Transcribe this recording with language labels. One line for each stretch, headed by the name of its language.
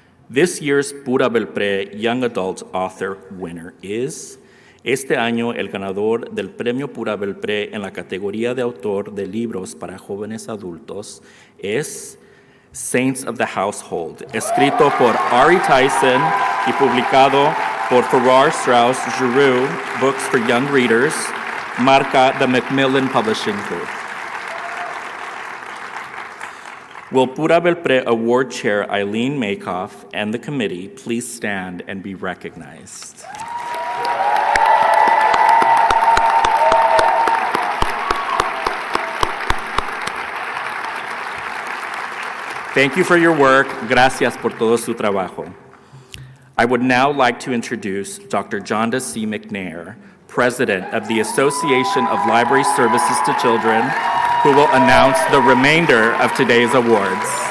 English: This year's Pura Belpré Young Adult Author winner is,
Spanish: este año el ganador del premio Pura Belpré en la categoría de autor de libros para jóvenes adultos es Saints of the Household, escrito por Ari Tyson y publicado por Farrar Straus Giroux Books for Young Readers, marca the Macmillan Publishing Group.
English: Will Pura Belpré Award Chair Eileen Makoff and the committee please stand and be recognized? Thank you for your work.
Spanish: Gracias por todo su trabajo.
English: I would now like to introduce Dr. Jonda C. McNair, President of the Association of Library Services to Children, who will announce the remainder of today's awards.